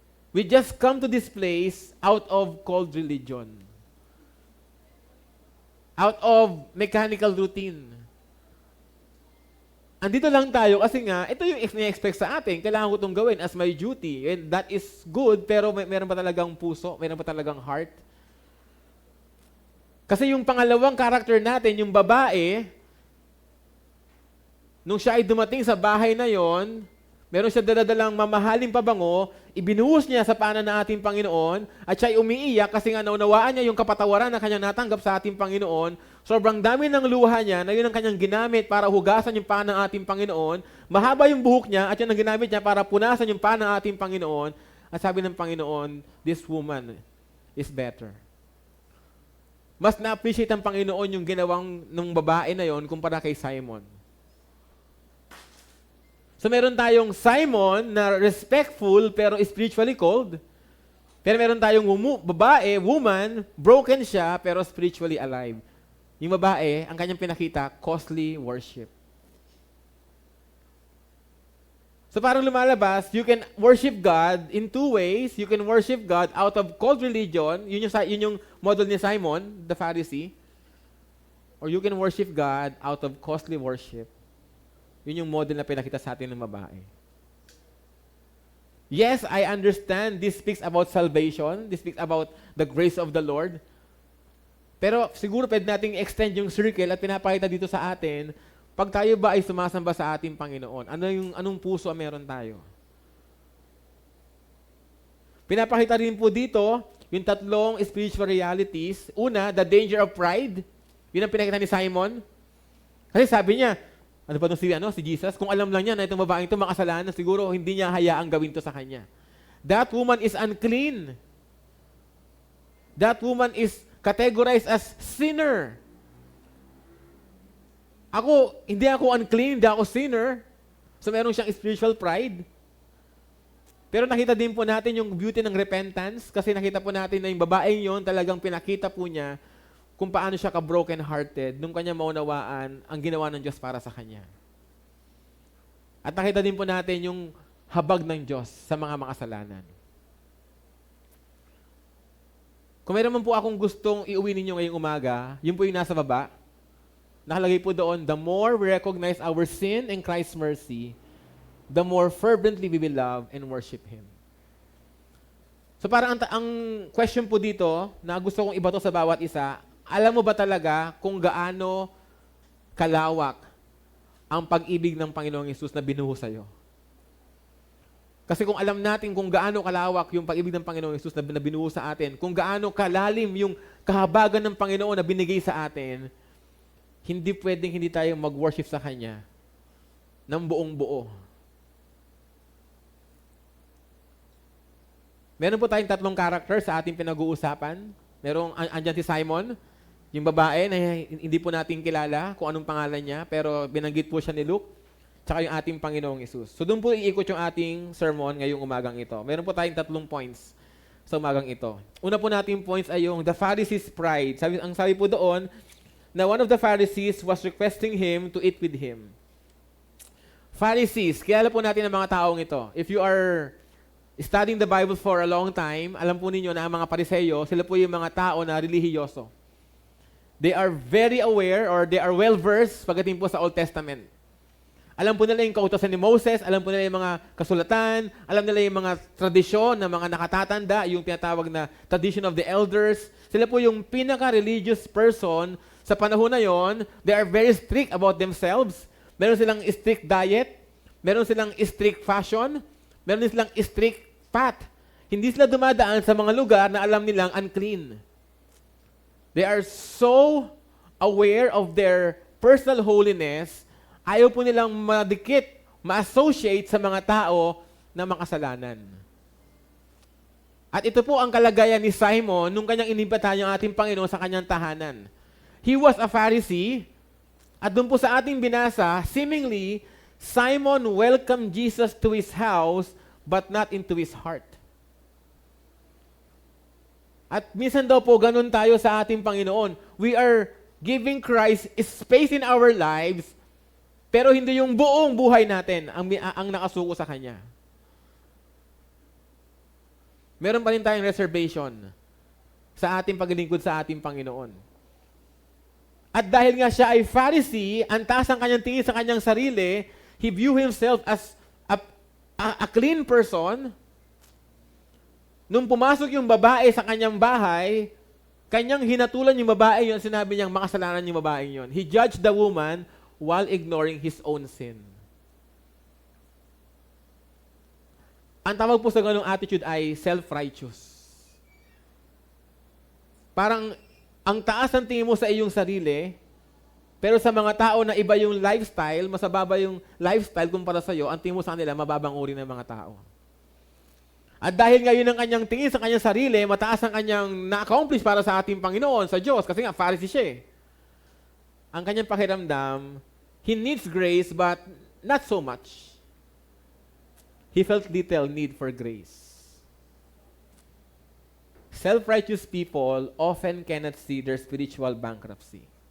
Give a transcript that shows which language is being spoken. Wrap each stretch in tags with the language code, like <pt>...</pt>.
<en>We just come to this place out of cold religion. Out of mechanical routine.</en> <tl>Andito lang tayo kasi nga, ito yung ni-expect sa atin. Kailangan ko itong gawin</tl> <en>as my duty. And that is good,</en> <tl>pero meron ba talagang puso? Meron ba talagang heart? Kasi yung pangalawang character natin, yung babae, nung siya ay dumating sa bahay na yon, meron siya daladalang mamahaling pabango, ibinuhos niya sa paanan ng ating Panginoon, at siya ay umiiyak kasi nga naunawaan niya yung kapatawaran na kanyang natanggap sa ating Panginoon. Sobrang dami ng luha niya na yun ang kanyang ginamit para hugasan yung paa ng ating Panginoon. Mahaba yung buhok niya at yun ang ginamit niya para punasan yung paa ng ating Panginoon. At sabi ng Panginoon,</tl> <en>this woman is better.</en> <tl>Mas na-appreciate ng Panginoon yung ginawang ng babae na yon kumpara kay Simon. So meron tayong Simon na respectful pero spiritually cold. Pero meron tayong babae, woman, broken siya pero spiritually alive. Yung babae, ang kanyang pinakita,</tl> <en>costly worship.</en> <tl>So parang lumalabas,</tl> <en>you can worship God in two ways. You can worship God out of cold religion,</en> <tl>yun yung model ni</tl> <en>Simon, the Pharisee. Or you can worship God out of costly worship.</en> <tl>Yun yung model na pinakita sa atin ng babae.</tl> <en>Yes, I understand this speaks about salvation. This speaks about the grace of the Lord.</en> <tl>Pero siguro pwede nating extend yung circle at pinapakita dito sa atin, pag tayo ba ay sumasamba sa ating Panginoon, anong puso ang meron tayo? Pinapakita rin po dito yung tatlong spiritual realities. Una,</tl> <en>the danger of pride.</en> <tl>Yun ang pinakita ni Simon. Kasi sabi niya, ano ba itong si Jesus? Kung alam lang niya na itong babaeng ito makasalanan, siguro hindi niya hayaang gawin to sa kanya.</tl> <en>That woman is unclean. That woman is categorized as sinner.</en> <tl>Hindi ako unclean, hindi ako sinner. So meron siyang spiritual pride. Pero nakita din po natin yung beauty ng repentance kasi nakita po natin na yung babaeng yon talagang pinakita po niya kung paano siya ka-broken hearted nung kanya maunawaan ang ginawa ng Diyos para sa kanya. At nakita din po natin yung habag ng Diyos sa mga makasalanan. Kung meron man po akong gustong iuwi ninyo ngayong umaga, yun po yung nasa baba. Nakalagay po doon,</tl> <en>the more we recognize our sin and Christ's mercy, the more fervently we will love and worship Him.</en> <tl>So parang ang question po dito, na gusto kong ibato sa bawat isa, alam mo ba talaga kung gaano kalawak ang pag-ibig ng Panginoong Hesus na binuho sa'yo? Kasi kung alam natin kung gaano kalawak yung pag-ibig ng Panginoong Hesus na binuho sa atin, kung gaano kalalim yung kahabagan ng Panginoon na binigay sa atin, hindi pwedeng hindi tayo mag-worship sa Kanya ng buong buo. Meron po tayong tatlong character sa ating pinag-uusapan. Andyan si Simon, yung babae na hindi po natin kilala kung anong pangalan niya, pero binanggit po siya ni Luke, tsaka yung ating Panginoong Hesus. So doon po iikot yung ating sermon ngayong umagang ito. Meron po tayong tatlong points sa umagang ito. Una po nating points ay yung</tl> <en>the Pharisees' pride.</en> <tl>Ang sabi po doon, na</tl> <en>one of the Pharisees was requesting him to eat with him.</en> <tl>Pharisees, kilala po natin ang mga taong ito.</tl> <en>If you are studying the Bible for a long time,</en> <tl>alam po ninyo na ang mga Pariseyo, sila po yung mga tao na relihiyoso.</tl> <en>They are very aware or they are well-versed</en> <tl>pagdating po sa</tl> <en>Old Testament.</en> <tl>Alam po nila yung kautosan ni Moses, alam po nila yung mga kasulatan, alam nila yung mga tradisyon ng mga nakatatanda, yung tinatawag na</tl> <en>tradition of the elders.</en> <tl>Sila po yung pinaka-religious person sa panahon na yon.</tl> <en>They are very strict about themselves.</en> <tl>Meron silang strict diet, meron silang strict fashion, meron silang strict path. Hindi sila dumadaan sa mga lugar na alam nilang unclean.</tl> <en>They are so aware of their personal holiness,</en> <tl>ayaw po nilang madikit, ma-associate sa mga tao na makasalanan. At ito po ang kalagayan ni Simon nung kanyang inimbitahan yung ating Panginoon sa kanyang tahanan.</tl> <en>He was a Pharisee,</en> <tl>at doon po sa ating binasa,</tl> <en>seemingly, Simon welcomed Jesus to his house, but not into his heart.</en> <tl>At minsan daw po, ganun tayo sa ating Panginoon.</tl> <en>We are giving Christ space in our lives,</en> <tl>Pero hindi yung buong buhay natin ang nakasuko sa Kanya. Meron pa rin tayong reservation sa ating paglilingkod sa ating Panginoon. At dahil nga siya ay Pharisee, ang taas ang kanyang tingin sa kanyang sarili,</tl> <en>he view himself as a clean person.</en> <tl>Nung pumasok yung babae sa kanyang bahay, kanyang hinatulan yung babae yun, sinabi niyang makasalanan yung babae yun.</tl> <en>He judged the woman while ignoring his own sin.</en> <tl>Ang tawag po sa ganung attitude ay self-righteous. Parang ang taas ng tingin mo sa iyong sarili, pero sa mga tao na iba yung lifestyle, mas mababa yung lifestyle kumpara sa iyo, ang tingin mo sa kanila, mababang uri ng mga tao. At dahil ngayon ang kanyang tingin sa kanyang sarili, mataas ang kanyang na-accomplish para sa ating Panginoon, sa Diyos, kasi nga, Pharisee siya eh. Ang kanyang pakiramdam,</tl> <en>he needs grace, but not so much. He felt little need for grace. Self-righteous people often cannot see their spiritual bankruptcy.</en>